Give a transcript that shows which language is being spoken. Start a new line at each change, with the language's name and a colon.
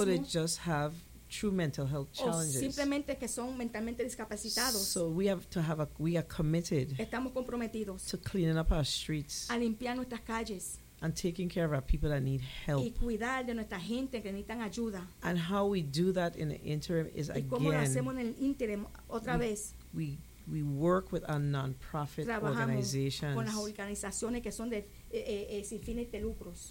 English: Or they just have true mental health challenges.
Spanish: O simplemente que son mentalmente discapacitados.
English: So we have to have we are committed.
Spanish: Estamos comprometidos.
English: To cleaning up our streets.
Spanish: A limpiar nuestras calles.
English: And taking care of our people that need help.
Spanish: Y cuidar de nuestra gente que necesitan ayuda.
English: And how we do that in the interim is
Spanish: y
English: again.
Spanish: Y cómo lo hacemos en el interim otra vez.
English: We We work with a non-profit organization.
Spanish: Con las organizaciones que son de sin fines de lucros.